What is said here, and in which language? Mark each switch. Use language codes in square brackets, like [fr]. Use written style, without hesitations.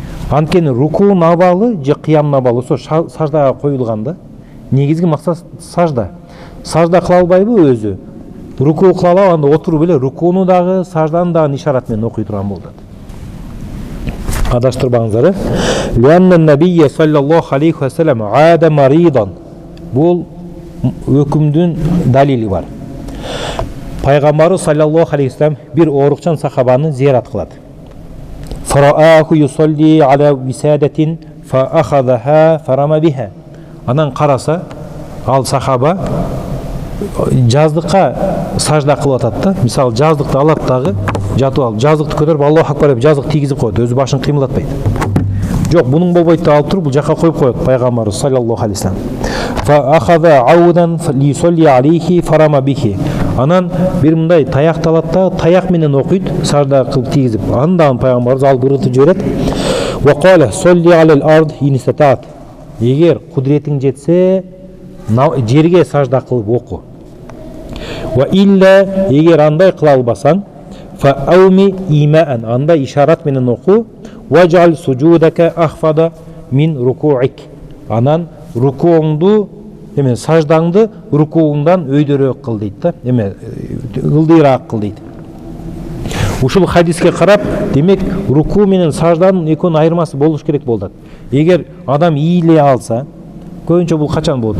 [ky] Анткени рукунун абалы же кыямдын абалы ошо саждага коюлганда, негизги максат сажда. Сажда кыла албайбы өзү? Руку кыла алып, анда отуруп эле рукуну дагы, сажданы дагы ишарат менен окуй турган болду. Адаштырбаңыздар. [ar] Лианна набийя саллаллаху алейхи ва саллям ада маридан. [ky] Бул өкүмдүн далили бар. Пайгамбарыбыз саллаллаху алейхи ва саллям бир оорукчан сахабаны зиярат кылат. [ar] Фарааху юсалли аля висадатин фа ахадаха фарама биха. [ky] Анан караса, ал сахаба жаздыкка сажда кылып атат да. Мисалы жаздыкты алат дагы, жатып алып, жаздыкты көтөрүп Аллаху акбар деп жаздык тийгизип коет, өзү башын кыймылдатпайт. Жок, бунун болбойт да, алып туруп бул жака коюп коет пайгамбарыбыз саллаллаху алейхи ва саллям. [ar] Фа ахада аудан ли солли алейхи фарама бихи. [ky] Анан бир мындай таякты алат да, таяк менен окуйт, сажда кылып тийгизип. Андан пайгамбарыбыз алып ыргытып жиберет. [ar] Ва кала солли алал ард инистатат. [ky] Эгер кудретиң жетсе, жерге сажда кылып оку. [ar] Ва илля, [ky] эгер андай кыла албасаң, [ar] фа ауми имаан, [ky] анда ишарат менен оку. [ar] Ваджал суджудака ахфада мин рукуик. [ky] Анан рукуңду, эме саждаңды рукуңдан өйдөрөөк кыл дейт да, эме ылдыйраак кыл дейт. Ушул хадиске карап, демек руку менен сажданын экөөнүн айырмасы болуш керек болот. Эгер адам ийиле алса, көбүнчө бул качан болот?